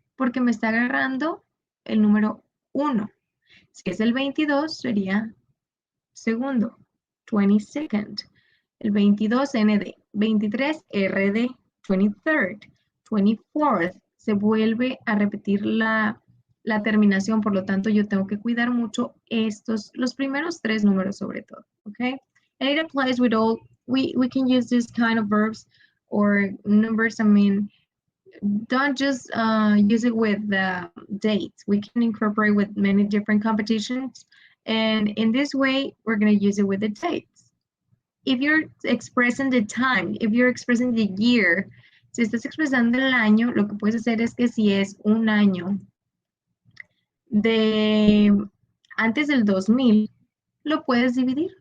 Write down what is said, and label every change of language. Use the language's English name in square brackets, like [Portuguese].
[Spanish] Porque me está agarrando el número 1. Si es el 22, sería segundo, 22nd. El 22, ND. 23, RD. 23rd, 24th. Se vuelve a repetir la terminación, por lo tanto, yo tengo que cuidar mucho los primeros 3 números sobre todo, okay? [English] And it applies with all, we can use this kind of verbs or numbers, I mean, don't just use it with the dates. We can incorporate with many different competitions. And in this way, we're going to use it with the dates. If you're expressing the time, if you're expressing the year, [Spanish] si estás expresando el año, lo que puedes hacer es que si es un año de antes del 2000, lo puedes dividir.